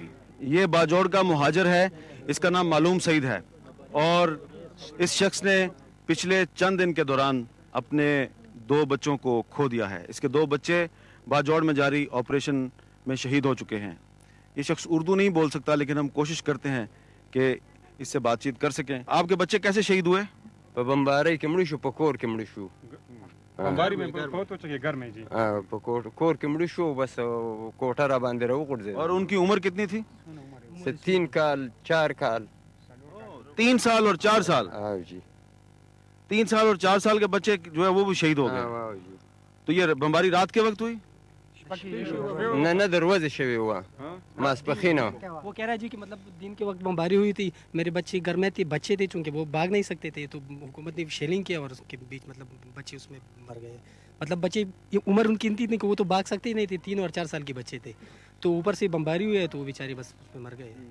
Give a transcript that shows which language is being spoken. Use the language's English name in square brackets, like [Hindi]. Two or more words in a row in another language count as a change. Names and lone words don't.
[Urdu] یہ باجوڑ کا مہاجر ہے، اس کا نام معلوم سعید ہے، اور اس شخص نے پچھلے چند دن کے دوران اپنے 2 بچوں کو کھو دیا ہے. اس کے 2 بچے باجوڑ میں جاری آپریشن میں شہید ہو چکے ہیں. یہ شخص اردو نہیں بول سکتا، لیکن ہم کوشش کرتے ہیں کہ اس سے بات چیت کر سکیں. آپ کے بچے کیسے شہید ہوئے؟ [Pashto] بمباری کې مړ شو، په کور کې مړ شو. [Urdu] بمباری میں بہت ہو چکی گھر میں جی. [Pashto] په کور کې مړ شو، بس کوټه را باندې راوغورځېد. [Urdu] اور ان کی عمر کتنی تھی؟ [Pashto] 3 کال 4 کال. [Urdu] 3 سال اور 4 سال. جی 3 سال اور 4 سال کے بچے جو ہے وہ بھی شہید ہو گئے. جی. تو یہ بمباری رات کے وقت ہوئی؟ [Pashto] نه دروازه شوی وه ماسپخینه. [Urdu] وہ کہہ رہا ہے جی کہ مطلب دن کے وقت بمباری ہوئی تھی، میرے بچے گھر میں تھے، بچے تھے چونکہ وہ بھاگ نہیں سکتے تھے، تو حکومت نے شیلنگ کیا اور اس کے بیچ مطلب بچے اس میں مر گئے. مطلب بچے عمر ان کی اتنی تھی کہ وہ تو بھاگ سکتے ہی نہیں تھے، 3 اور 4 سال کے بچے تھے، تو اوپر سے بمباری ہوئی ہے تو وہ بیچارے بس اس میں مر گئے.